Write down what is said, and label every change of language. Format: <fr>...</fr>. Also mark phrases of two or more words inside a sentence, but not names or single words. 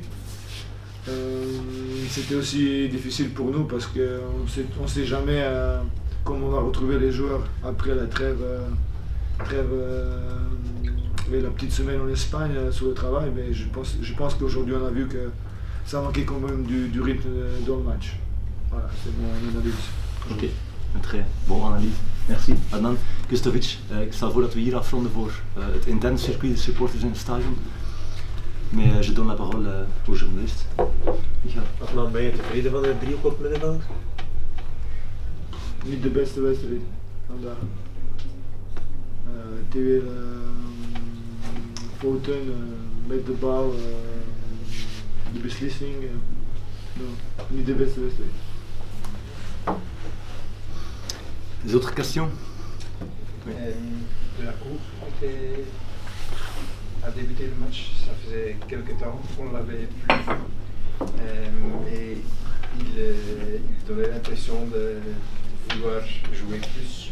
<fr>C'était aussi difficile pour nous parce qu'on ne sait jamais comment on va retrouver les joueurs après la trêve et la petite semaine en Espagne sur le travail. Mais je pense qu'aujourd'hui on a vu que ça manquait quand même du rythme dans le match. Voilà, c'est mon analyse.</fr> <nl>Oké, een</nl> <fr>très bon analyse. Merci.</fr> <nl>Adnan Kustovic, ik stel voor dat we hier afronden voor het interne circuit, de supporters in het stadion.</nl> <fr>Mais je donne la parole au journaliste. Michael.</fr> <nl>Adnan, ben je tevreden van de driehoek op middenveld? Niet de beste wedstrijd vandaag. Te weer fouten met de bal, de beslissing. Niet de beste wedstrijd.</nl> <fr>Des autres questions? De la Cour a débuté le match, ça faisait quelques temps qu'on ne l'avait plus vu. Et il donnait l'impression de vouloir jouer plus.</fr>